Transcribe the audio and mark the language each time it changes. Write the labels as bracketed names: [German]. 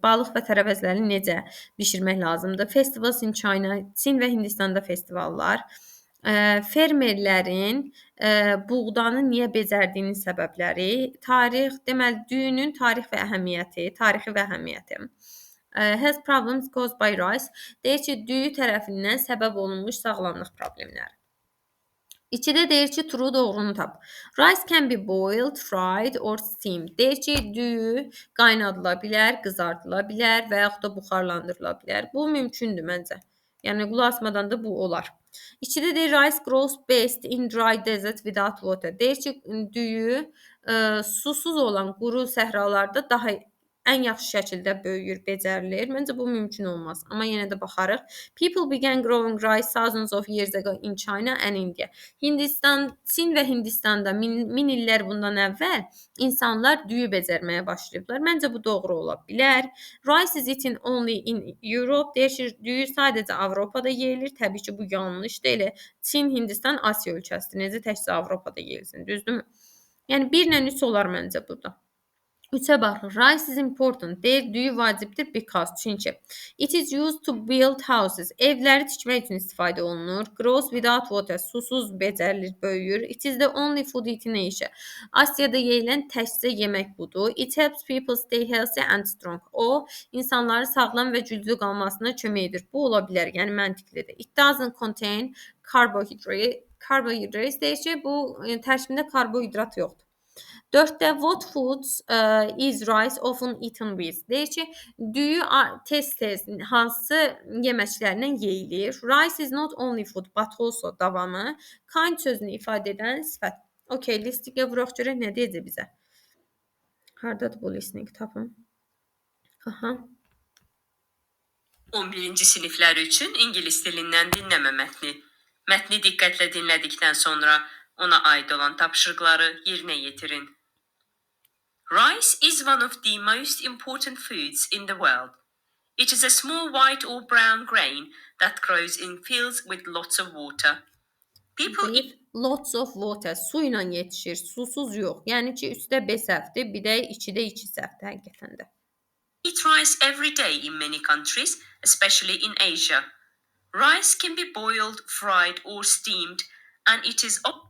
[Azerbaijani] Balıq və tərəvəzləri necə bişirmək lazımdır? [English] Festivals in China. [Azerbaijani] Çin və Hindistanda festivallar. Fermerlərin buğdanı niyə becərdiyinin səbəbləri, tarix, deməli düyünün tarix və əhəmiyyəti, tarixi və əhəmiyyəti. [English] Has problems caused by rice. [Azerbaijani] Deyir ki, düyü tərəfindən səbəb olunmuş sağlamlıq problemləri. İkidə deyir ki, true doğrunu tap. [English] Rice can be boiled, fried or steamed. [Azerbaijani] Deyir ki, düyü qaynadıla bilər, qızardıla bilər və yaxud da buxarlandırıla bilər. Bu mümkündür məncə. Yəni qulaq asmadan da bu olar. İkidə deyir [English] rice grows best in dry desert without water. [Azerbaijani] Deyir ki, düyü susuz olan quru səhralarda daha ən yaxşı şəkildə böyüyür, becərilir. Məncə bu mümkün olmaz. Amma yenə də baxarıq. [English] People began growing rice thousands of years ago in China and India. [Azerbaijani] Hindistan, Çin və Hindistanda min illər bundan əvvəl insanlar düyü becərməyə başlayıblar. Məncə bu doğru ola bilər. [English] Rice is eaten only in Europe. [Azerbaijani] Deyir ki, düyü sadəcə Avropada yeyilir. Təbii ki, bu yanlışdır. Elə Çin, Hindistan, Asiya ölkəsidir. Necə təkcə Avropada yeyilsin, düzdürmü? Yəni 1 ilə 3 olar məncə burada. 3'e baxırıq. [English] Rice is important. [Azerbaijani] Deyir, düyü vacibdir because. Çünki [English] it is used to build houses. [Azerbaijani] Evləri tikmək üçün istifadə olunur. [English] Grows without water. [Azerbaijani] Susuz becərilir, böyüyür. [English] It is the only food eaten in Asia. [Azerbaijani] Asiyada yeyilən təkcə yemək budur. [English] It helps people stay healthy and strong. [Azerbaijani] O, insanların sağlam və güclü qalmasına kömək edir. Bu ola bilər, yəni məntiqlidir. [English] It doesn't contain carbohydrates. [Azerbaijani] Deyir ki, bu tərkibində karbohidrat yoxdur. [English] 4-də what foods is rice often eaten with? [Azerbaijani] Deyir ki, düyü tez-tez hansı yeməklərlə yeyilir? [English] Rice is not only food but also [Azerbaijani] davamı kind sözünü ifadə edən sifət. Okay, listingə vuraq görək nə deyəcək bizə? Hardadır bu listing? Tapım. Aha. 11-ci siniflər üçün ingilis dilindən dinləmə mətni. Mətni diqqətlə dinlədikdən sonra ona aid olan tapşırıqları yerinə yetirin. [English] Rice is one of the most important foods in the world. It is a small white or brown grain that grows in fields with lots of water. People eat Lots of water. [Azerbaijani] Su ilə yetişir, susuz yox. Yəni ki, üstdə B səhvdir, bir də 2-də 2 səhvdir həqiqətən də. [English] Eat rice every day in many countries, especially in Asia. Rice can be boiled, fried or steamed and it is